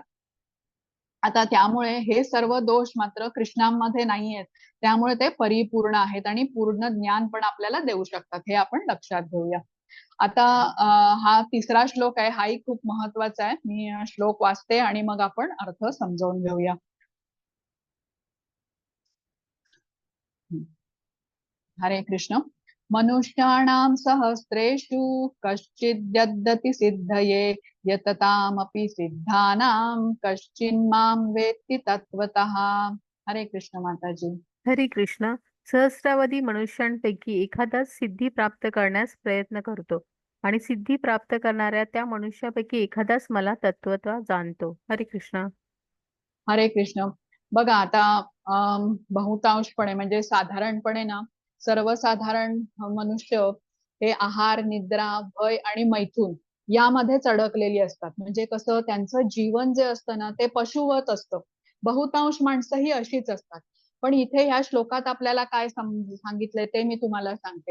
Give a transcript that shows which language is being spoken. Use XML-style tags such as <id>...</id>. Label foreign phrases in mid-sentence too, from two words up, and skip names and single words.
<mr>आता त्यामुळे हे सर्व दोष मात्र कृष्णांमध्ये नाही आहेत. त्यामुळे ते परिपूर्ण आहेत आणि पूर्ण ज्ञान पण आपल्याला देऊ शकतात, हे आपण लक्षात घेऊया. आता हा तिसरा श्लोक आहे, हाही खूप महत्वाचा आहे. मी श्लोक वाचते आणि मग आपण अर्थ समजावून घेऊया. हरे कृष्ण.</mr> <sa>मनुष्याणां सहस्रेषु कश्चिद्यद्दति सिद्धये यततामपि सिद्धानां कश्चिन्मां वेत्ति तत्वतः.</sa> <mr>हरे कृष्ण माताजी. हरे कृष्ण. सहस्रावधी मनुष्यांपैकी एखादाच सिद्धी प्राप्त करण्यास प्रयत्न करतो आणि सिद्धी प्राप्त करणाऱ्या त्या मनुष्यापैकी एखादाच मला तत्वतः जाणतो. हरे कृष्ण. हरे कृष्ण. बघा आता बहुतांशपणे म्हणजे साधारणपणे ना सर्वसाधारण मनुष्य हे आहार, निद्रा, भय आणि मैथून यामध्येच अडकलेली असतात. म्हणजे कसं त्यांचं जीवन जे असतं ना ते पशुवत असतं. बहुतांश माणसं ही अशीच असतात. पण इथे ह्या श्लोकात आपल्याला काय सांगितलंय ते मी तुम्हाला सांगते.</mr>